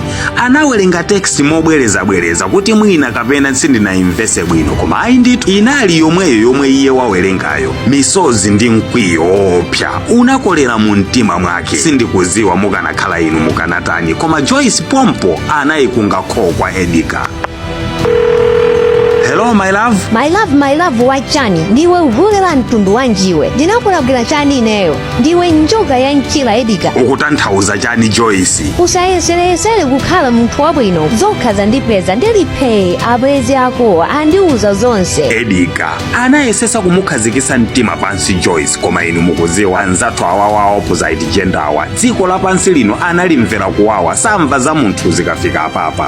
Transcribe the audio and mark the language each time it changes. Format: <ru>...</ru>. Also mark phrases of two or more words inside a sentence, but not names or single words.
<ny>Anawerenga text mobwereza kuti mwina kapena sindinayimvese bwino, koma ayi ndithu inali yomwe iye wawerengayo. Misozi ndi mkwiyo opya unakolera mu mtima mwake. Sindikuziwa mukanakhala inu mukanatani, koma Joyce pompo anayikunga kho kwa Edgar.</ny> <en>Hello my love. My love</en> <ny>wachani, ndiwe uvulera mtundu wanjiwe. Ndinakulagwira chani ineyo, ndiwe njoka ya nchila Edgar. Ukutanthauza chani Joyce? Usayeselesele kukhala munthu wabwino, zokhaza ndipeza ndilipe abwezi ako andiuza zonse. Edgar anayesesa kumukhazikisa mtima pansi Joyce, koma inu mukuziwa anzathu awawa</ny> <en>opposite gender</en> <ny>awa dziko lapansi lino analimvera kuwawa, samva za munthu zikafika apapa.</ny>